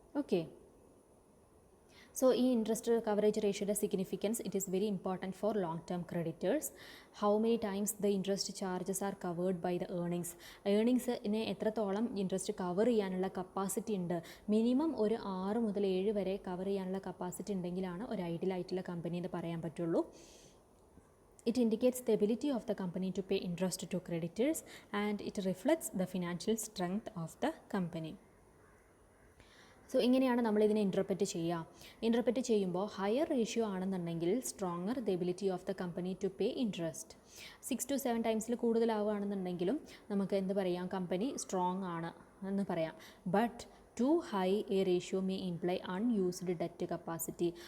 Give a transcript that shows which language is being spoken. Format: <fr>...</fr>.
<en>Okay, so ഈ interest coverage റേഷ്യോയുടെ significance, it is very important for long term creditors. How many times the interest charges are covered by the ഏർണിങ്സിനെ</en> <ml>എത്രത്തോളം interest cover ചെയ്യാനുള്ള capacity ഉണ്ട്? Minimum ഒരു 6 മുതൽ 7 വരെ cover ചെയ്യാനുള്ള capacity ഉണ്ടെങ്കിലാണ് ഒരു ideal ആയിട്ടുള്ള കമ്പനി എന്ന് പറയാൻ പറ്റുള്ളൂ.</ml> <en>It indicates the ability of the company to pay interest to creditors and it reflects the financial strength of the company.</en> <ml>So ഇങ്ങനെയാണ് നമ്മളിതിനെ ഇൻ്റർപ്രറ്റ് ചെയ്യുക. ഇൻ്റർപ്രറ്റ് ചെയ്യുമ്പോൾ ഹയർ റേഷ്യോ ആണെന്നുണ്ടെങ്കിൽ</ml> <en>Stronger the ability of the company to pay interest.</en> <ml>6 to 7 ടൈംസിൽ കൂടുതലാവുകയാണെന്നുണ്ടെങ്കിലും നമുക്ക് എന്ത് പറയാം, company strong ആണ് എന്ന് പറയാം.</ml> <en>But too high a ratio may imply unused debt capacity.</en>